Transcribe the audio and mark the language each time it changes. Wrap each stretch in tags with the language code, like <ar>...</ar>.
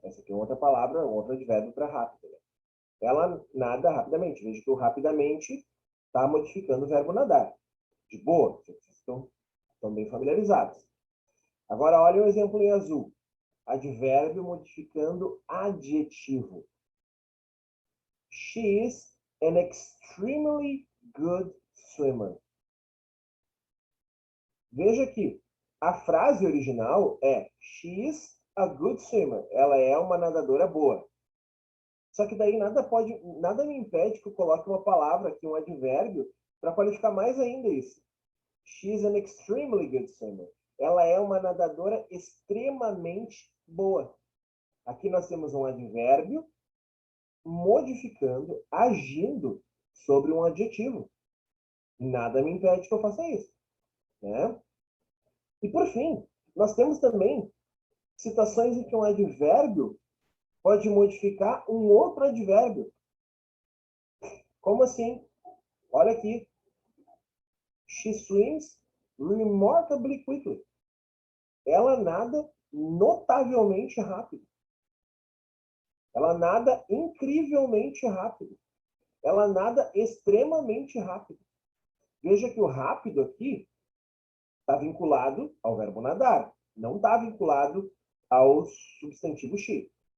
<pt>Essa aqui é outra palavra, um outro advérbio para rápido. Né? Ela nada rapidamente. Veja que o rapidamente está modificando o verbo nadar. De boa, vocês estão bem familiarizados. Agora, olha o exemplo em azul. Advérbio modificando adjetivo.</pt> <en>She is an extremely good swimmer.</en> <pt>Veja aqui, a frase original é</pt> <en>She is a good swimmer.</en> <pt>Ela é uma nadadora boa. Só que daí nada me impede que eu coloque uma palavra aqui, um advérbio, para qualificar mais ainda isso.</pt> <en>She is an extremely good swimmer.</en> <pt>Ela é uma nadadora extremamente boa. Aqui nós temos um advérbio modificando, agindo sobre um adjetivo. Nada me impede que eu faça isso. Né? E por fim, nós temos também situações em que um advérbio pode modificar um outro advérbio. Como assim? Olha aqui.</pt> <en>She swims remarkably quickly.</en> <pt>Ela nada notavelmente rápido. Ela nada incrivelmente rápido. Ela nada extremamente rápido. Veja que o rápido aqui está vinculado ao verbo nadar. Não está vinculado ao substantivo she.</pt>